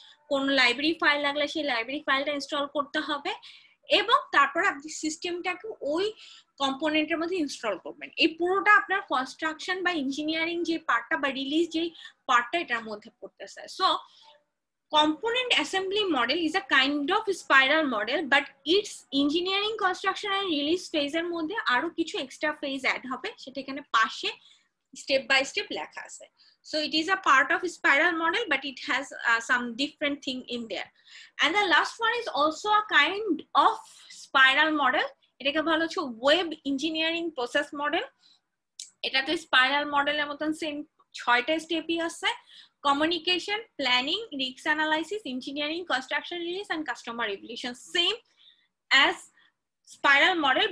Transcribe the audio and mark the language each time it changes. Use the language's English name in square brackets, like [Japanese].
[Bangla] কোন library file লাগলে সেই লাইব্রেরি ফাইলটা ইনস্টল করতে হবে এবং তারপর আপনি সিস্টেমটাকে ওই কম্পোনেন্টের মধ্যে ইনস্টল করবেন। এই পুরোটা আপনার কনস্ট্রাকশন বা ইঞ্জিনিয়ারিং যে পার্টটা বা রিলিজ যে পার্টটা এটার মধ্যে পড়তেছে। [English] so component assembly model is a kind of spiral model, but its engineering, construction and release phase [Bangla] এর মধ্যে আরো কিছু extra phase add হবে, সেটা এখানে পাশে step by step লেখা আছে। [English] So it is a part of spiral model, but it has some different thing in there. And the last one is also a kind of spiral model. [Bangla] এটাকে বলা হচ্ছে web engineering process model. এটা তো spiral model এর মতন same 6টা স্টেপই আছে, communication, planning, risk analysis, engineering, construction release and customer relation, same as spiral model.